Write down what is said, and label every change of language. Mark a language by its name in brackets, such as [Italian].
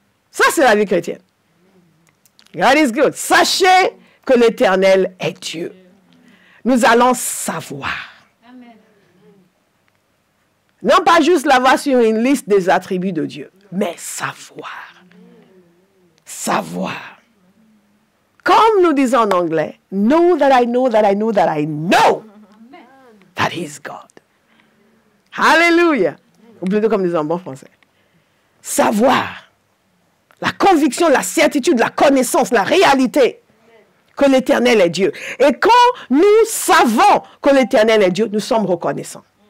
[French] Ça, c'est la vie chrétienne. [English] God is good. [French] Sachez que l'Éternel est Dieu. Nous allons savoir. Amen. Non pas juste l'avoir sur une liste des attributs de Dieu, mais savoir. Savoir. Comme nous disons en anglais, [English] know that I know that I know that I know that He's God. [French] Alléluia. Ou plutôt comme nous disons en bon français. Savoir. La conviction, la certitude, la connaissance, la réalité que l'Éternel est Dieu. Et quand nous savons que l'Éternel est Dieu, nous sommes reconnaissants.